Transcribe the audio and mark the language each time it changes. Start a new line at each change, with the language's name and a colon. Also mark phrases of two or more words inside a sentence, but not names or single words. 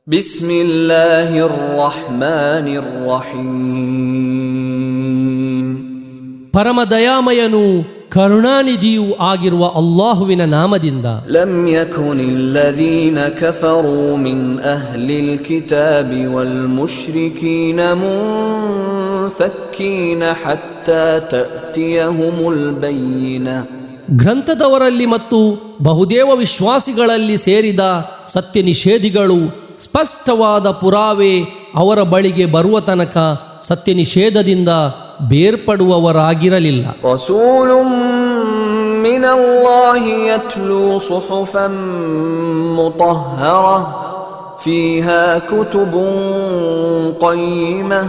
Arabic: بسم الله الرحمن الرحيم
Kannada: ಪರಮ ದಯಾಮಯನು ಕರುಣಾನಿಧಿಯೂ ಆಗಿರುವ ಅಲ್ಲಾಹುವಿನ ನಾಮದಿಂದ.
Arabic: لم يكن الذين كفروا من أهل الكتاب والمشركين منفكين حتى تأتيهم البينة.
Kannada: ಗ್ರಂಥದವರಲ್ಲಿ ಮತ್ತು ಬಹುದೇವ ವಿಶ್ವಾಸಿಗಳಲ್ಲಿ ಸೇರಿದ ಸತ್ಯ ನಿಷೇಧಿಗಳು ಸ್ಪಷ್ಟವಾದ ಪುರಾವೆ ಅವರ ಬಳಿಗೆ ಬರುವ ತನಕ ಸತ್ಯ ನಿಷೇಧದಿಂದ ಬೇರ್ಪಡುವವರಾಗಿರಲಿಲ್ಲ.
Arabic: رسول من الله يتلو صحفا مطهرة فيها كتب قيمة.